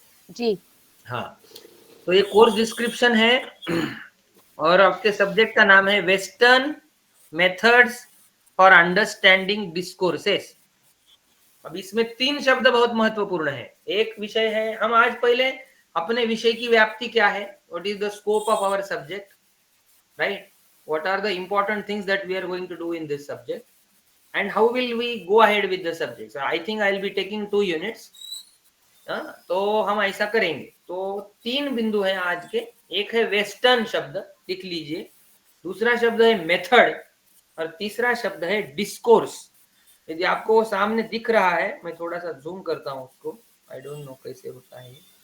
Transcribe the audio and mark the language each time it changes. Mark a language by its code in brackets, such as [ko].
[hi] जी हाँ, तो ये कोर्स डिस्क्रिप्शन है और आपके सब्जेक्ट का नाम है western methods for understanding discourses. अब इसमें 3 शब्द बहुत महत्वपूर्ण है। एक विषय है, हम आज पहले अपने विषय की व्याप्ति क्या है, [en] What is the scope of our subject, right, what are the important things that we are going to do in this subject and how will we go ahead with the subject. So I think I'll be taking 2 units. [hi] तो हम ऐसा करेंगे। तो 3 बिंदु हैं आज के। एक है वेस्टर्न शब्द, लिख लीजिए, दूसरा शब्द है मेथड और तीसरा शब्द है डिस्कोर्स। यदि आपको सामने दिख रहा है, मैं थोड़ा सा जूम करता हूं उसको, [en] I don't know [hi] कैसे होता है।